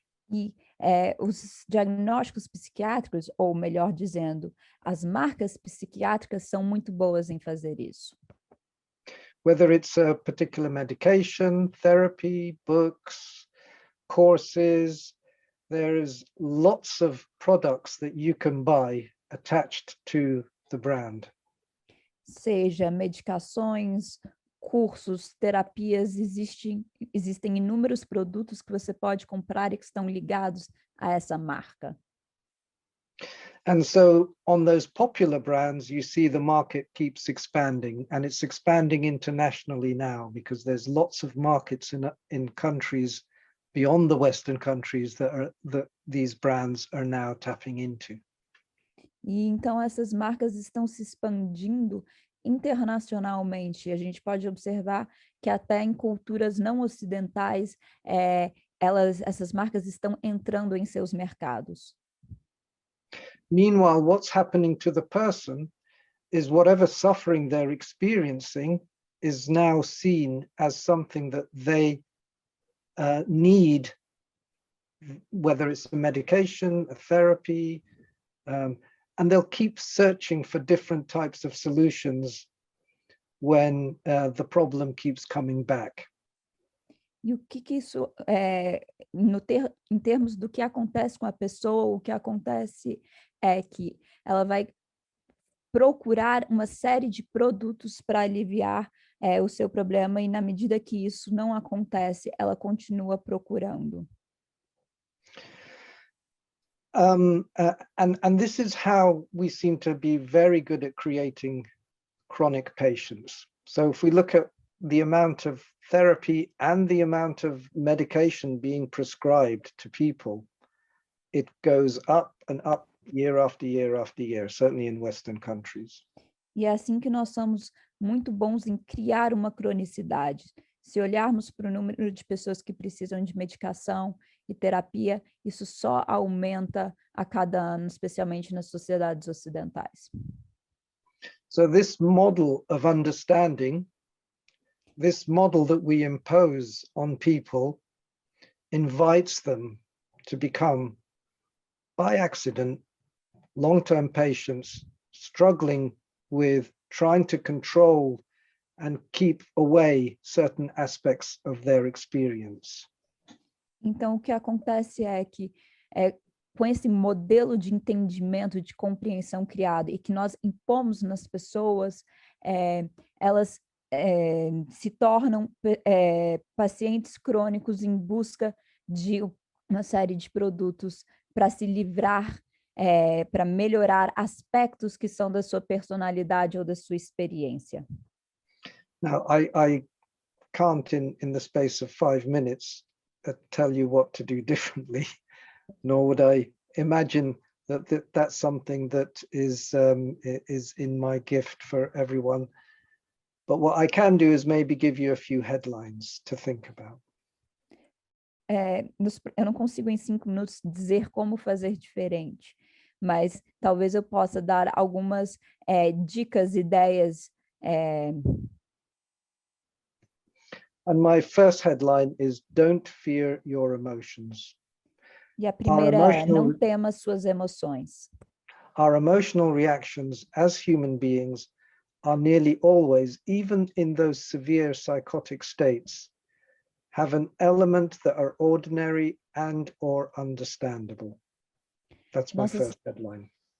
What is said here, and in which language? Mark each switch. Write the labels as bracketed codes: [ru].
[pt] E os diagnósticos psiquiátricos, ou melhor dizendo, as marcas psiquiátricas são muito boas em fazer isso. [en] Whether it's a particular medication, therapy, books, courses, there's lots of products that you can buy attached to the brand. [pt] Seja medicações, cursos, terapias, existem inúmeros produtos que você pode comprar e que estão ligados a essa marca. [en] And so on those popular brands, you see the market keeps expanding, and it's expanding internationally now because there's lots of markets in countries beyond the Western countries that these brands are now tapping into. [pt] E então essas marcas estão se expandindo internacionalmente. A gente pode observar que até em culturas não ocidentais, essas marcas estão entrando em seus mercados. [en] Meanwhile, what's happening to the person is whatever suffering they're experiencing is now seen as something that they need, whether it's a medication, a therapy, and they'll keep searching for different types of solutions when the problem keeps coming back. [pt] E o que isso, em termos do que acontece com a pessoa, o que acontece é que ela vai procurar uma série de produtos para aliviar o seu problema, e na medida que isso não acontece, ela continua procurando. [en] And this is how we seem to be very good at creating chronic patients. So if we look at the amount of therapy and the amount of medication being prescribed to people, it goes up and up year after year after year, certainly in Western countries. [pt] E é assim que nós somos muito bons em criar uma cronicidade. Se olharmos para o número de pessoas que precisam de medicação e terapia, isso só aumenta a cada ano, especialmente nas sociedades ocidentais. [en] So this model of understanding, this model that we impose on people, invites them to become, by accident, long-term patients struggling with trying to control and keep away certain aspects of their experience. [pt] Então, o que acontece é que, com esse modelo de entendimento, de compreensão criado e que nós impomos nas pessoas, elas se tornam pacientes crônicos em busca de uma série de produtos para se livrar, para melhorar aspectos que são da sua personalidade ou da sua experiência. [en] Now, I can't, in the space of 5 minutes, tell you what to do differently, nor would I imagine that that's something that is in my gift for everyone. But what I can do is maybe give you a few headlines to think about. [pt] Eu não consigo em 5 minutos dizer como fazer diferente, mas talvez eu possa dar algumas dicas, ideias. [en] And my first headline is "Don't fear your emotions." [pt] E a primeira é: não tema suas emoções. [en] Our emotional reactions as human beings are nearly always, even in those severe psychotic states, have an element that are ordinary and or understandable. That's my first headline.